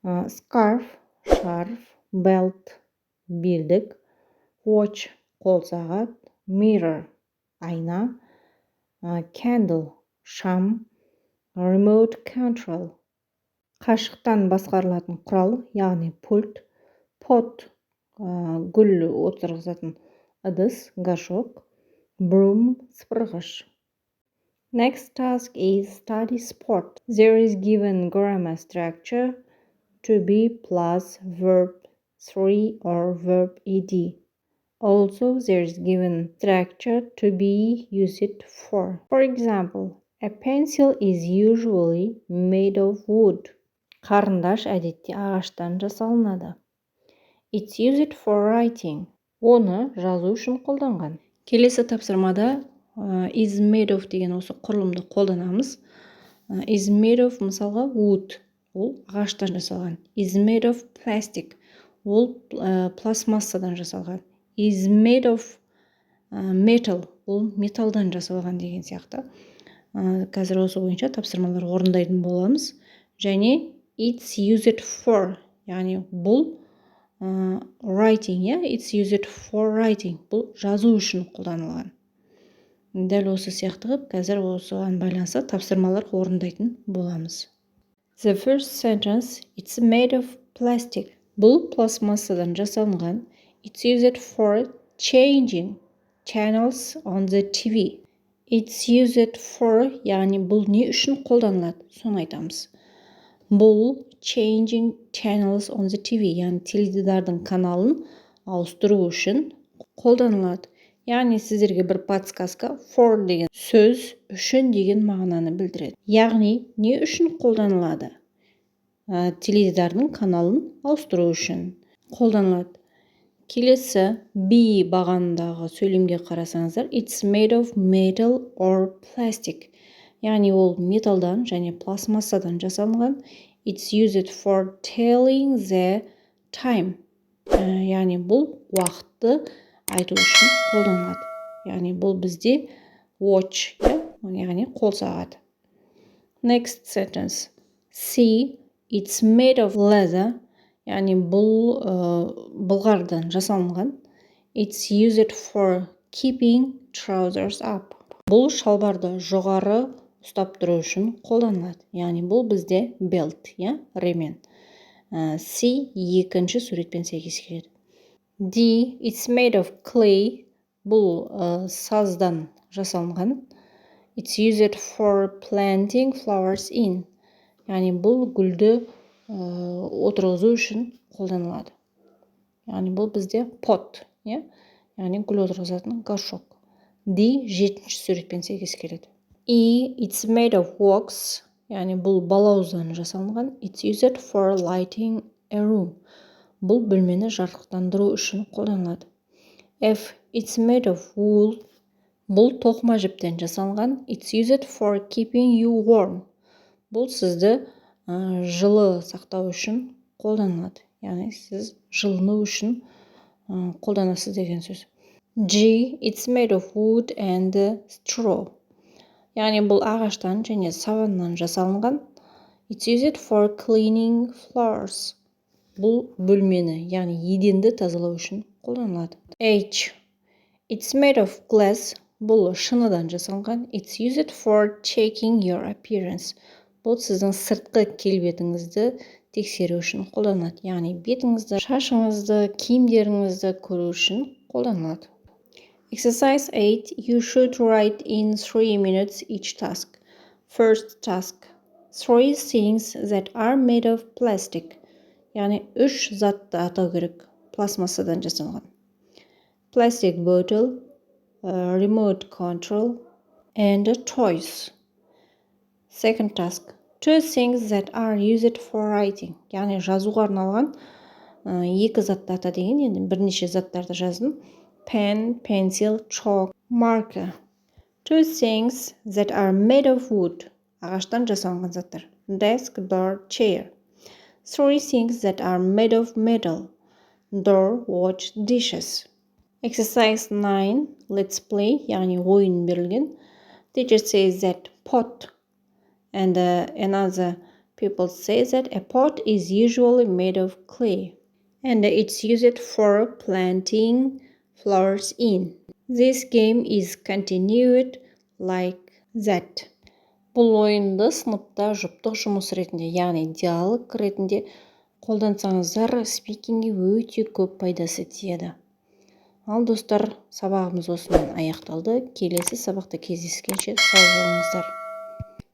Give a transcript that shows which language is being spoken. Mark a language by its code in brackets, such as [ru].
[kk] Scarf, шарф, belt, белдік, watch, қол сағат, mirror, айна, candle, шам, remote control, қашықтан басқарылатын құрал, яғни пульт, pot, гүл отырғызатын ыдыс, горшок, broom, сыпырғыш. [en] Next task is study sport. There is given grammar structure to be plus verb 3 or verb ed. Also, there is given structure to be used for. For example, a pencil is usually made of wood. [kk] Қарындаш әдетте ағаштан жасалынады. [en] It's used for writing. [kk] Оны жазу үшін қолданған. Келесі тапсырмада is made of деген осы құрылымды қолданамыз. [en] Is made of мысалға wood. [kk] Ол ағаштан жасалған. [en] Is made of plastic. [kk] Ол пластмассадан жасалған. [en] Is made of metal. [kk] Ол металдан жасалған деген сияқты. Қазір осы бойынша тапсырмалар орындайтын боламыз. Және [en] it's used for, [kk] яғни бұл [en] writing, it's used for writing. [kk] Бұл жазу үшін қолданылған. Дәл осы сияқты қып, қазір осыған байланысты тапсырмалар орындайтын боламыз. [en] The first sentence, it's made of plastic. [kk] Бұл пластмассадан жасалынған. [en] It's used for changing channels on the TV. It's used for, [kk] яғни бұл не үшін қолданылады? Соны айтамыз. Бұл [en] changing channels on the TV, [kk] яғни теледидардың каналын ауыстыру үшін қолданылады. Яғни сіздерге бір подсказка for деген сөз үшін деген мағынаны білдіреді. Яғни не үшін қолданылады? Теледидардың каналын ауыстыру үшін қолданылады. [en] Келесі be [kk] бағанындағы сөйлемге қарасаңыздар, [en] it's made of metal or plastic. [kk] Яғни ол металдан және пластмассадан жасалынған. [en] It's used for telling the time. [kk] Яғни бұл уақытты айту үшін қолданылады. Яғни бұл бізде watch, яғни қол сағат. [en] Next sentence. See, it's made of leather. [kk] Яғни бұл былғардан жасалынған. [en] It's used for keeping trousers up. [kk] Бұл шалбарды жоғары ұстап тұру үшін қолданылады. Яғни бұл бізде belt, ремен. C екінші суретпен сәйкес келеді. [en] D, it's made of clay. [kk] Бұл саздан жасалынған. [en] It's used for planting flowers in. [kk] Яғни бұл гүлді отырғызу үшін қолданылады. Яғни бұл бізде pot, яғни гүл отырғызатын горшок. D жетінші суретпен сәйкес келеді. [en] E, it's made of wax. [kk] Яғни бұл балауыздан жасалынған. [en] It's used for lighting a room. [kk] Бұл бөлмені жарықтандыру үшін қолданылады. [en] F, it's made of wool. [kk] Бұл тоқыма жіптен жасалынған. [en] It's used for keeping you warm. [kk] Бұл сізді жылы сақтау үшін қолданылады. Яғни сіз жылыну үшін қолданасыз деген сөз. [en] G, it's made of wood and straw. [kk] Яғни бұл ағаштан және саваннан жасалынған. [en] It's used for cleaning floors. [kk] Бұл бөлмені, яғни еденді тазалау үшін қолданылады. [en] H, it's made of glass. [kk] Бұл шыныдан жасалынған. It's used for checking your appearance. Бұл сіздің сыртқы келбетіңізді тексеру үшін қолданылады. Яғни бетіңізді, шашыңызды, киімдеріңізді көру үшін қолданылады. [en] Exercise 8. You should write in 3 minutes each task. First task. 3 things that are made of plastic. [kk] Яғни 3 затты атау керек. Пластмассадан жасалған. [en] Plastic bottle, remote control, and toys. Second task. 2 things that are used for writing. [kk] Яғни жазуға арналған 2 затты ата деген, енді бірнеше заттарды жаздым. [en] Pen, pencil, chalk, marker. 2 things that are made of wood. [kk] Ағаштан жасалған заттар. [en] Desk, door, chair. 3 things that are made of metal. door, watch, dishes. Exercise 9. Let's play, [kk] яғни ойын берілген. [en] Teacher says that pot, and another people say that a pot is usually made of clay, and it's used for planting flowers in. This game is continued like that. [kk] Бұл ойынды сыныпта жұптық жұмыс ретінде, яғни диалог ретінде қолдансаңыздар, спикингге өте көп пайдасы тиеді. Ал достар, сабағымыз осымен аяқталды. Келесі сабақта кездескенше сау болыңыздар.